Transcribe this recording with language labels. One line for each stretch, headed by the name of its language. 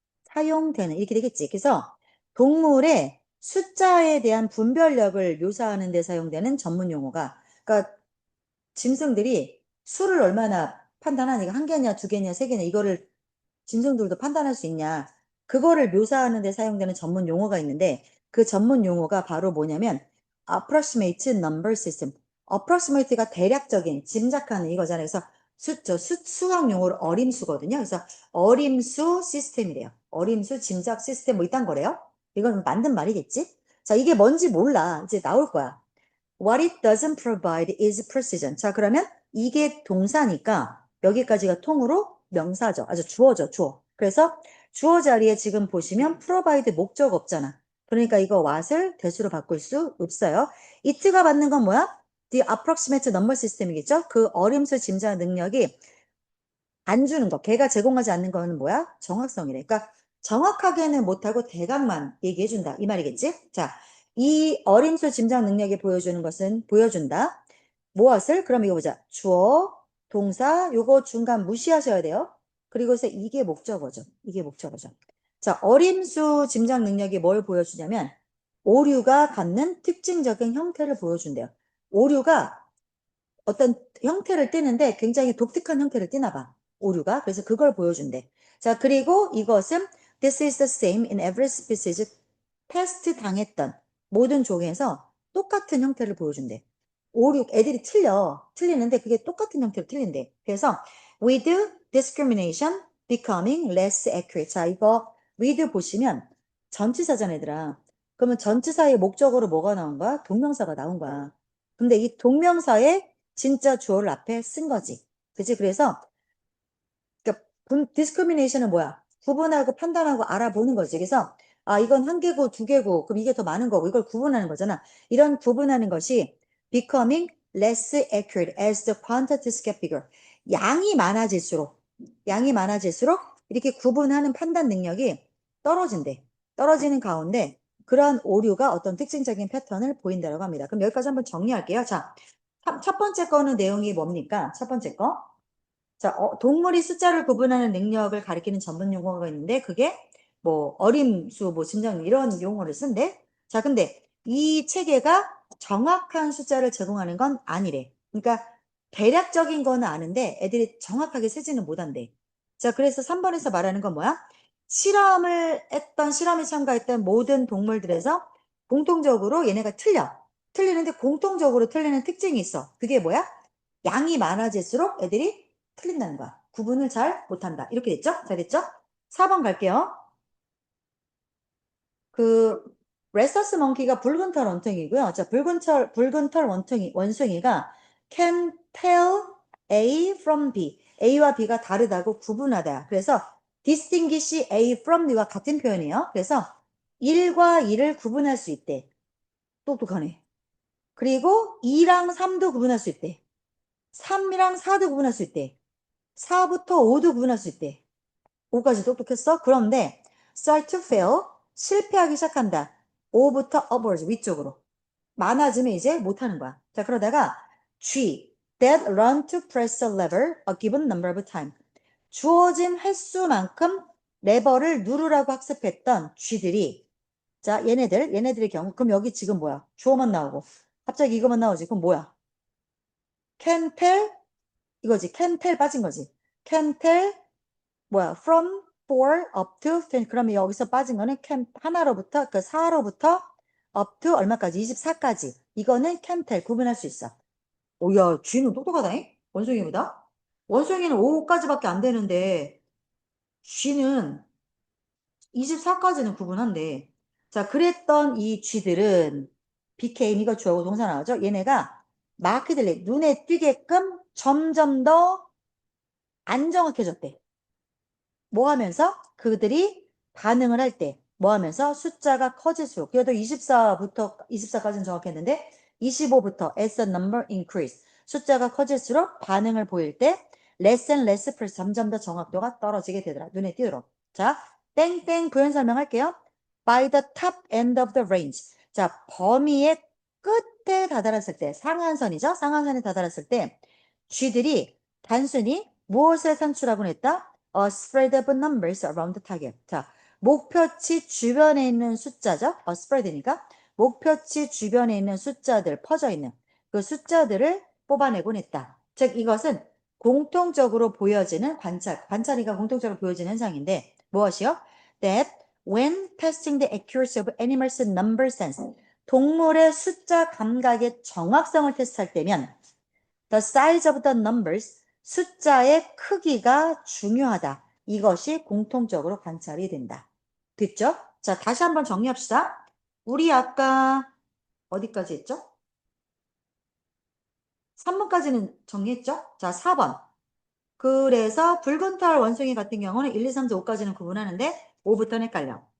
Korean: 사용되는 이렇게 되겠지. 그래서 동물의 숫자에 대한 분별력을 묘사하는 데 사용되는 전문 용어가, 그러니까 짐승들이 수를 얼마나 판단하니까 한 개냐 두 개냐 세 개냐 이거를 짐승들도 판단할 수 있냐, 그거를 묘사하는 데 사용되는 전문 용어가 있는데 그 전문 용어가 바로 뭐냐면
English: approximate number system.
Korean: approximate가 대략적인 짐작하는 이거잖아요. 그래서 수학 용어로 어림수거든요. 그래서 어림수 시스템이래요. 어림수 짐작 시스템 뭐 이딴 거래요. 이건 만든 말이겠지. 자, 이게 뭔지 몰라. 이제 나올 거야.
English: What it doesn't provide is precision.
Korean: 자, 그러면 이게 동사니까 여기까지가 통으로 명사죠. 아주 주어죠, 주어. 그래서 주어 자리에 지금 보시면 provide 목적 없잖아. 그러니까 이거 what을 대수로 바꿀 수 없어요. it가 받는 건 뭐야?
English: The approximate number system이겠죠?
Korean: 그 어림수 짐작 능력이 안 주는 거, 걔가 제공하지 않는 거는 뭐야? 정확성이래. 그러니까 정확하게는 못하고 대강만 얘기해준다. 이 말이겠지? 자, 이 어림수 짐작 능력이 보여주는 것은 보여준다. 무엇을? 그럼 이거 보자. 주어, 동사, 요거 중간 무시하셔야 돼요. 그리고서 이게 목적어죠. 이게 목적어죠. 자, 어림수 짐작 능력이 뭘 보여주냐면 오류가 갖는 특징적인 형태를 보여준대요. 오류가 어떤 형태를 띠는데 굉장히 독특한 형태를 띠나 봐. 오류가. 그래서 그걸 보여준대. 자, 그리고 이것은
English: This is the same in every species.
Korean: 패스트 당했던 모든 종에서 똑같은 형태를 보여준대. 오류, 애들이 틀리는데 그게 똑같은 형태로 틀린대. 그래서
English: with discrimination becoming less accurate.
Korean: 자, 이거 with 보시면 전치사잖아, 얘들아. 그러면 전치사의 목적으로 뭐가 나온 거야? 동명사가 나온 거야. 근데 이 동명사에 진짜 주어를 앞에 쓴 거지. 그치? 그래서, 그러니까 discrimination은 뭐야? 구분하고 판단하고 알아보는 거지. 그래서, 아, 이건 한 개고 두 개고, 그럼 이게 더 많은 거고, 이걸 구분하는 거잖아. 이런 구분하는 것이
English: becoming less accurate as the quantities get bigger.
Korean: 양이 많아질수록, 양이 많아질수록 이렇게 구분하는 판단 능력이 떨어진대. 떨어지는 가운데 그러한 오류가 어떤 특징적인 패턴을 보인다고 합니다. 그럼 여기까지 한번 정리할게요. 자, 첫 번째 거는 내용이 뭡니까? 첫 번째 거. 자, 동물이 숫자를 구분하는 능력을 가리키는 전문 용어가 있는데 그게 뭐 어림수, 뭐 증정 이런 용어를 쓴대. 자, 근데 이 체계가 정확한 숫자를 제공하는 건 아니래. 그러니까 대략적인 거는 아는데 애들이 정확하게 세지는 못한대. 자, 그래서 3번에서 말하는 건 뭐야? 실험에 참가했던 모든 동물들에서 공통적으로 얘네가 틀려. 틀리는데 공통적으로 틀리는 특징이 있어. 그게 뭐야? 양이 많아질수록 애들이 틀린다는 거야. 구분을 잘 못한다. 이렇게 됐죠? 잘 됐죠? 4번 갈게요. 그 레서스 몽키가 붉은 털 원숭이고요. 자, 붉은 털 원숭이가
English: can tell A from B.
Korean: A와 B가 다르다고 구분하다. 그래서
English: distinguish A from B
Korean: 와 같은 표현이에요. 그래서 1과 2를 구분할 수 있대. 똑똑하네. 그리고 2랑 3도 구분할 수 있대. 3이랑 4도 구분할 수 있대. 4부터 5도 구분할 수 있대. 5까지 똑똑했어? 그런데
English: start to fail,
Korean: 실패하기 시작한다. 5부터 upwards, 위쪽으로. 많아지면 이제 못하는 거야. 자, 그러다가
English: G, that run to press a lever a given number of time.
Korean: 주어진 횟수만큼 레버를 누르라고 학습했던 G들이 자, 얘네들의 경우 그럼 여기 지금 뭐야? 주어만 나오고 갑자기 이거만 나오지. 그럼 뭐야?
English: can tell
Korean: 이거지.
English: can tell
Korean: 빠진 거지.
English: can tell
Korean: 뭐야?
English: from 4 up to 10.
Korean: 그러면 여기서 빠진 거는 can 하나로부터 그 4로부터 up to 얼마까지? 24까지. 이거는 can tell 구분할 수 있어. 오, 야, 쥐는 똑똑하다잉? 원숭이보다? 원숭이는 5까지밖에 안 되는데 쥐는 24까지는 구분한대. 자, 그랬던 이 쥐들은 became 이거 주어고 동사 나오죠? 얘네가 마크들리 눈에 띄게끔 점점 더 안 정확해졌대. 뭐 하면서? 그들이 반응을 할 때, 뭐 하면서? 숫자가 커질수록. 그래도 24까지는 정확했는데, 25부터
English: as the number increase.
Korean: 숫자가 커질수록 반응을 보일 때,
English: less and less press.
Korean: 점점 더 정확도가 떨어지게 되더라. 눈에 띄도록. 자, 땡땡 부연 설명할게요.
English: by the top end of the range.
Korean: 자, 범위의 끝에 다다랐을 때, 상한선이죠? 상한선에 다다랐을 때, 쥐들이 단순히 무엇을 산출하곤 했다?
English: A spread of numbers around the target.
Korean: 자, 목표치 주변에 있는 숫자죠? A spread니까 목표치 주변에 있는 숫자들 퍼져 있는 그 숫자들을 뽑아내곤 했다. 즉 이것은 공통적으로 보여지는 관찰이가 공통적으로 보여지는 현상인데 무엇이요?
English: That when testing the accuracy of animals' number sense,
Korean: 동물의 숫자 감각의 정확성을 테스트할 때면
English: the size of the numbers,
Korean: 숫자의 크기가 중요하다. 이것이 공통적으로 관찰이 된다. 됐죠? 자, 다시 한번 정리합시다. 우리 아까 어디까지 했죠? 3번까지는 정리했죠? 자, 4번. 그래서 붉은 털 원숭이 같은 경우는 1, 2, 3, 4, 5까지는 구분하는데 5부터는 헷갈려.